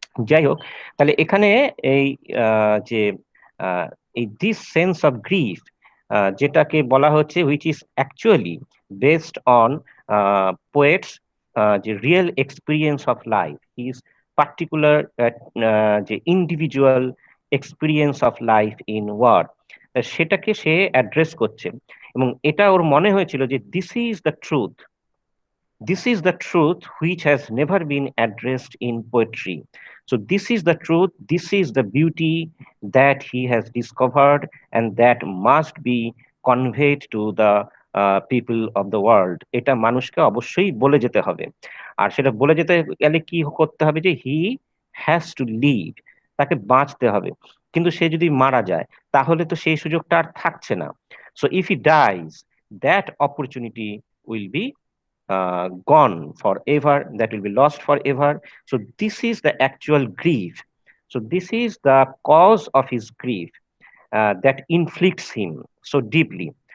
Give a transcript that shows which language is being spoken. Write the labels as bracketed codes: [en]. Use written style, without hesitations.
[bn] যাই হোক, তাহলে এখানে এই যে [en] এই this sense of grief, যেটাকে বলা হচ্ছে which is actually based on poets যে real experience of life, is particular যে individual experience of life in war, [bn] সেটাকে সে অ্যাড্রেস করছে। এবং এটা ওর মনে হয়েছিল যে [en] This is the truth This is the truth which has never been addressed in poetry. So this is the truth, this is the beauty that he has discovered and that must be conveyed to the people of the world. [bn] এটা মানুষকে অবশ্যই বলে যেতে হবে। আর সেটা বলে যেতে গেলে কি করতে হবে, যে [en] he has to live, [bn] তাকে বাঁচতে হবে। কিন্তু সে যদি মারা যায় তাহলে তো সেই সুযোগটা আর থাকছে না। [en] So if he dies, that opportunity will be gone forever, that will be lost forever. So this is the actual grief. So this is the cause of his grief that inflicts him so deeply.